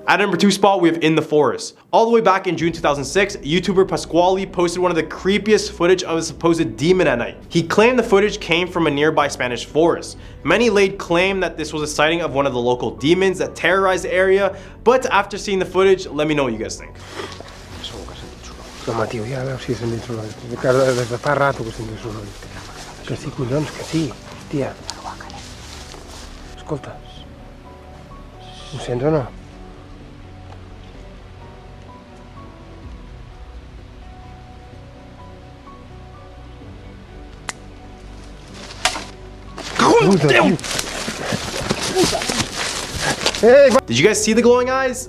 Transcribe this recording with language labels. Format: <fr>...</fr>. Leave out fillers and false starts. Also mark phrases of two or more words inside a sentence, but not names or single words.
<en>At number 2 spot, we have In the Forest. All the way back in June 2006, YouTuber Pasquale posted one of the creepiest footage of a supposed demon at night. He claimed the footage came from a nearby Spanish forest. Many laid claim that this was a sighting of one of the local demons that terrorized the area, but after seeing the footage, let me know what you guys think.</en> <ca>Home, tio, ja veus si senten soroll. Des de fa rato que senten soroll. Que sí, collons, que sí. Tia. Escolta. Ho sents o no?</ca> <en>Did you guys see the glowing eyes?</en>